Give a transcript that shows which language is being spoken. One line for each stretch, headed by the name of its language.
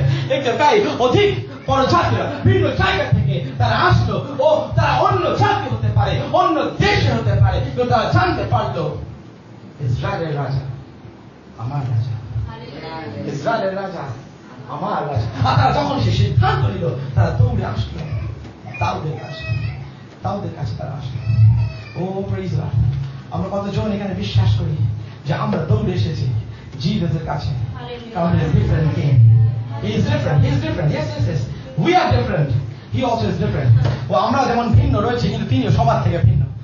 Bangla: দেখতে পাই অধিক পরজাতীয় ভিন্ন জায়গা থেকে তারা আসলো, ও তারা অন্য জাতি হতে পারে, অন্য দেশে হতে পারে, কিন্তু তারা জানতে পারলো ইসরায়েলের রাজা আমার রাজা, ইসরায়েলের রাজা আমার রাজা। আর তারা যখন সে সিদ্ধান্ত নিল তারা দৌড়ে আসলো দাউদের কাছে, দাউদের কাছে তারা আসলো।
English: Oh praise God.
Bangla: আমরা কতজন এখানে বিশ্বাস করি যে আমরা দৌড়ে এসেছি জিসাসের কাছে, কারণ
English: he is different king, he is different, he is different, yes yes yes, we are different, he also is different।
Bangla: ও আমরা যেমন ভিন্ন রয়েছে কিন্তু তিনি সবার থেকে ভিন্ন।